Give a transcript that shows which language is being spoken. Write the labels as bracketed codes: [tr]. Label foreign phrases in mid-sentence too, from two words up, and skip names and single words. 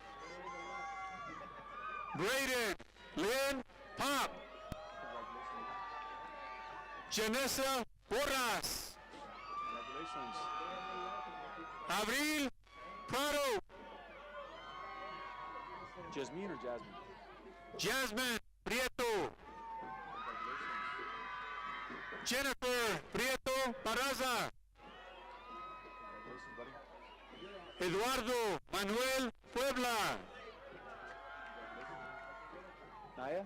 [en] Braden Lynn Pop. Janessa Porras. Congratulations. Abril Prado. Jasmine or Jasmine? Jasmine Prieto. Jennifer Prieto Barraza. Congratulations, buddy. Eduardo Manuel Puebla. Naya?